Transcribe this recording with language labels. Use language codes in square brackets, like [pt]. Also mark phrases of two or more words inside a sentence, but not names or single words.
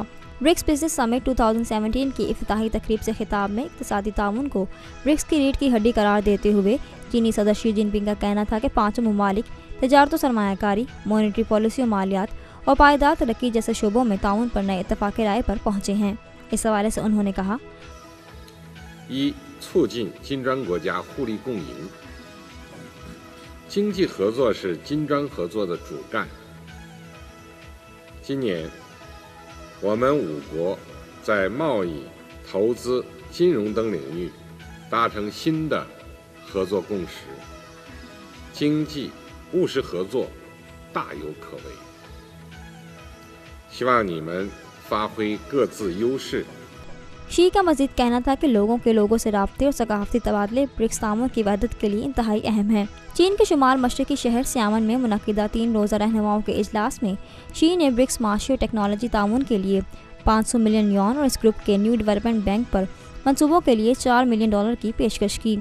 [ur] برکس بزنس سمٹ 2017 کی افتتاحی تقریب سے خطاب میں اقتصادی تعاون کو برکس کی ریڑھ کی ہڈی قرار دیتے ہوئے چینی صدر شی جن پنگ کا کہنا تھا کہ پانچوں ممالک تجارت اور سرمایہ کاری, [en] monetary policy [ur] اور مالیات اور پائیدار ترقی جیسے شعبوں میں تعاون پر نئے اتفاق رائے پر پہنچے ہیں. اس حوالے سے انہوں نے کہا, [zh] 一、促进金砖国家互利共赢，经济合作是金砖合作的主干。今年，我们五国在贸易、投资、金融等领域达成新的合作共识，经济务实合作大有可为。希望你们发挥各自优势。 [ur] شی کا مزید کہنا تھا کہ لوگوں سے رابطے اور ثقافتی تبادلے برکس تعاون کی وحدت کے لیے انتہائی اہم ہے. چین کے شمال مشرقی شہر سیامن میں منعقدہ 3 روزہ رہنماؤں کے اجلاس میں شی نے برکس معاشی اور ٹیکنالوجی تعاون کے لیے 500 ملین یوآن اور اس گروپ کے نیو ڈیولپمنٹ بینک پر منصوبوں کے لیے $4 ملین کی پیشکش کی.